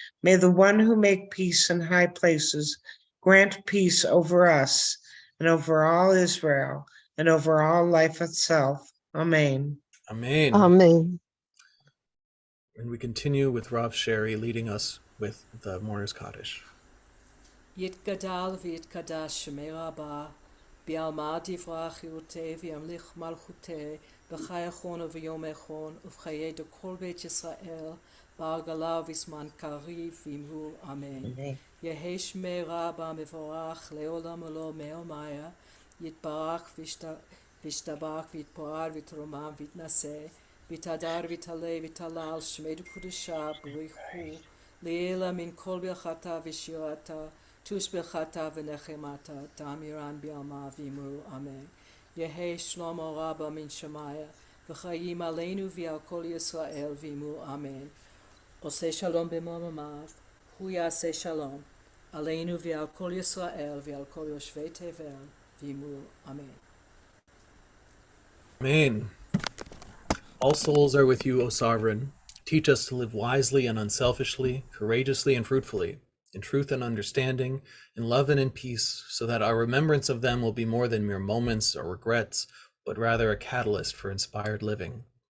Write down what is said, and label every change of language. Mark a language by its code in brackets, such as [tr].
[en] May the one who make peace in high places grant peace over us and over all Israel and over all life itself. Amen. Amen. Amen. And we continue with Rav Sherry leading us with the Mourner's Kaddish. [arc] יתגדל ויתקדש שמי רבה, בעלמא דברה חירותה וימליך מלכותה, בחי אחון וביום אחון, ובחיי כל בית ישראל, בעגלה ובזמן קריב ואמרו אמן. יהי שמי רבה מבורך לעולם ולא מעלמיה, יתברך וישתבח ויתפאר ויתרומם ויתנשא, ויתהדר ויתעלה ויתהלל שמי קדושה בריחו, לעילא מן כל ברכתה ושירתה, תושבחתה ונחמתה, תאמירן בעלמא ואמרו אמן. יהי שלמה רבה מן שמיה, וחיים עלינו ועל כל ישראל ואמרו אמן. [he] עושה שלום במרומיו, הוא יעשה שלום, עלינו ועל כל ישראל ועל כל יושבי תבל ואמרו אמן. [en] Amen. All souls are with you, O Sovereign. Teach us to live wisely and unselfishly, courageously and fruitfully, in truth and understanding, in love and in peace, so that our remembrance of them will be more than mere moments or regrets, but rather a catalyst for inspired living.